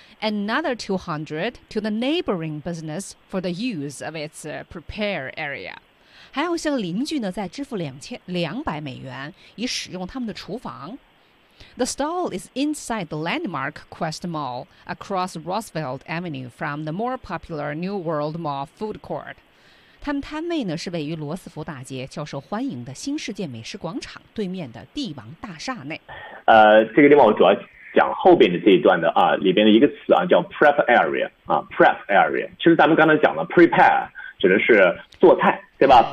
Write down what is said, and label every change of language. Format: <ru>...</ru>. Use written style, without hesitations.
<en>Another $200 to the neighboring business for the use of its prepare area。</en> <zh>还要向邻居呢再支付$2200以使用他们的厨房。</zh> <en>The stall is inside the landmark Quest Mall across Roosevelt Avenue from the more popular New World Mall food court.</en> <zh>他们摊位呢是位于罗斯福大街较受欢迎的新世界美食广场对面的帝王大厦内。这个地方我主要讲后边的这一段的啊，里边的一个词啊叫 prep area 啊 prep area。其实咱们刚才讲了 prepare指的是做菜，对吧？</zh>